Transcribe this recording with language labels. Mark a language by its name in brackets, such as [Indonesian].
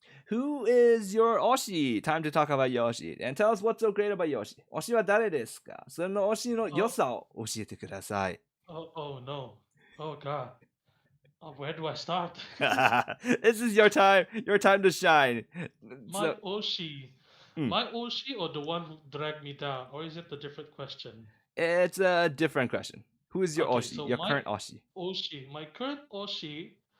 [English] Who is your Oshi? Time to talk about Yoshi. And tell us what's so great about Yoshi. [Japanese] 推しは誰ですか？その推しの良さを教えてください。 [English] Oh no. Oh god. Where do I start? This is your time to shine. My Oshi. My Oshi or the one who dragged me down? Or is it a different question? It's a different question. Who is your Oshi? So your current Oshi? Oshi. My current Oshi.